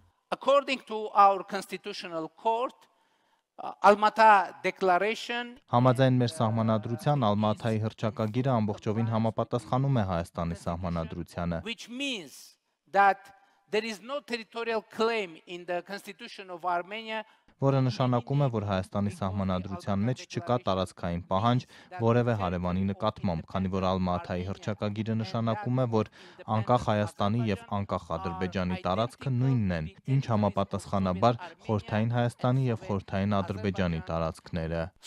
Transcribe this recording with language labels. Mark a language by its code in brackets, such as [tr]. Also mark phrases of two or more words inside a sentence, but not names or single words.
[en] According to our Constitutional Court, Alma-Ata Declaration. [hy] Համաձայն մեր սահմանադրության Ալմա-Աթայի հռչակագիրը ամբողջովին համապատասխանում է Հայաստանի սահմանադրությանը։ [en] Which means that there is no territorial claim in the Constitution of Armenia. [hy] Որը նշանակում է, որ Հայաստանի սահմանադրության մեջ չկա տարածքային պահանջ որևէ հարևանի նկատմամբ, քանի որ Ալմա-Աթայի հռչակագիրը նշանակում է, որ անկախ Հայաստանի եւ անկախ Ադրբեջանի տարածքը նույնն են, ինչ համապատասխանաբար Խորհրդային Հայաստանի եւ Խորհրդային Ադրբեջանի տարածքները։